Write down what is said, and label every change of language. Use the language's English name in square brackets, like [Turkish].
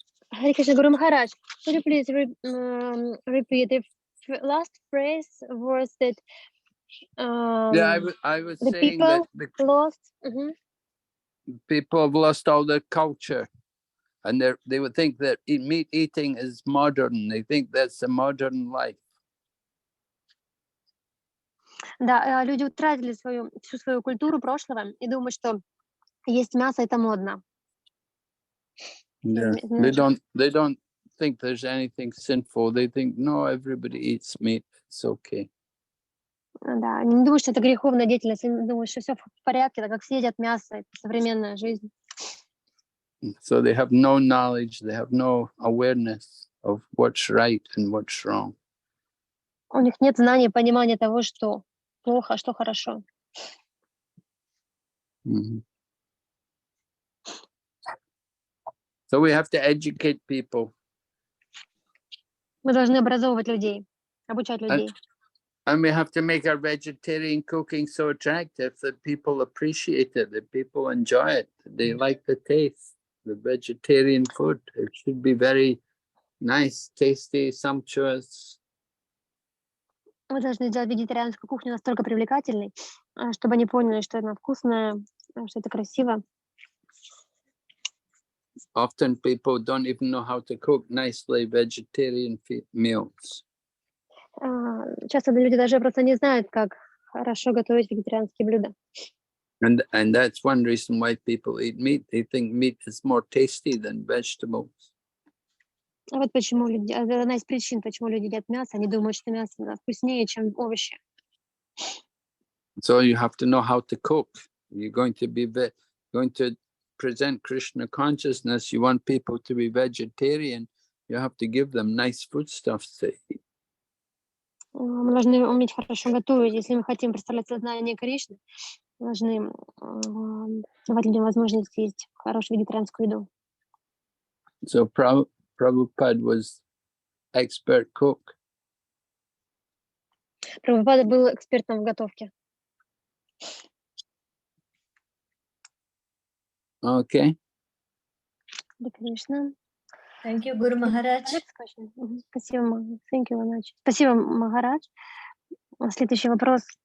[English] Hare Krishna, Guru Maharaj, could you please repeat the last phrase was that Yeah, I was the saying that people the lost. people have lost all their culture, and they would think that meat eating is modern. They think that's the modern life. [Russian] Да, люди утратили всю свою культуру прошлого и думают, что есть мясо — это модно. [English] Yeah. They don't think there's anything sinful. They think, no, everybody eats meat. It's okay. [Russian] Да, они не думают, что это греховная деятельность, они думают, что все в порядке, так как все едят мясо, это современная жизнь. [English] So they have no knowledge, they have no awareness of what's right and what's wrong. [Russian] У них нет знания, понимания того, что плохо, а что хорошо. Mm-hmm. [English] So we have to educate people. [Russian] Мы должны образовывать людей, обучать людей. [English] And we have to make our vegetarian cooking so attractive that people appreciate it, that people enjoy it, they like the taste, the vegetarian food. It should be very nice, tasty, sumptuous. [Russian] Мы должны сделать вегетарианскую кухню настолько привлекательной, чтобы они поняли, что она вкусная, что это красиво. [English] Often people don't even know how to cook nicely vegetarian meals. [Russian] Часто люди даже просто не знают, как хорошо готовить вегетарианские блюда. [English] And that's one reason why people eat meat. They think meat is more tasty than vegetables. [Russian] А вот почему одна из причин, почему люди едят мясо, они думают, что мясо вкуснее, чем овощи. [English] So you have to know how to cook. You're going to present Krishna consciousness. You want people to be vegetarian. You have to give them nice foodstuffs to eat. [Russian] Мы должны уметь хорошо готовить. Если мы хотим представлять сознание Кришны, мы должны давать людям возможность есть хорошую вегетарианскую еду. [English] So Prabhupada was expert cook. [Russian] Прабхупада был экспертом в готовке. [English] Okay. [Russian] Харе Кришна. [English] Thank you, Guru Maharaj. [Russian] Спасибо. [English] Thank you very much. [Russian] Спасибо, Махарадж. Следующий вопрос.